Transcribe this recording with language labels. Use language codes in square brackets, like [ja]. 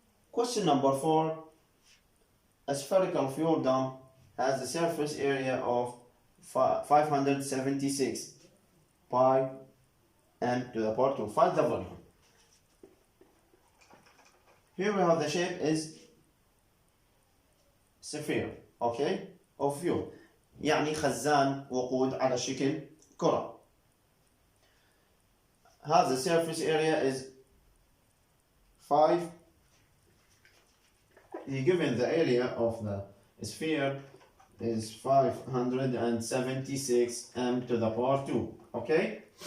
[en] Question number 4. A spherical fuel dump has a surface area of 576 pi m to the power 2. Find the volume. Here we have the shape is sphere, okay, of fuel. [ar] يعني خزان وقود على شكل كرة. هذا [en] surface area is 5. Given the area of the sphere is 576 m to the power 2. Okay?